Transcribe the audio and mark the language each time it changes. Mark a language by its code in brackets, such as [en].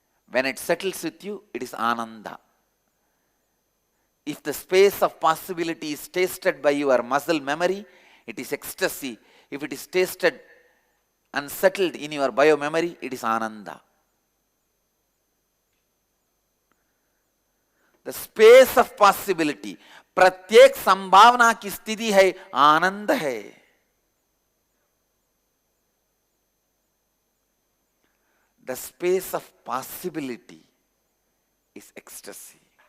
[en] When it settles with you, it is ananda. If the space of possibility is tasted by your muscle memory, it is ecstasy. If it is tasted and settled in your bio memory, it is ananda. The space of possibility, [hi] प्रत्येक संभावना की स्थिति है, आनंद है. [en] The space of possibility is ecstasy.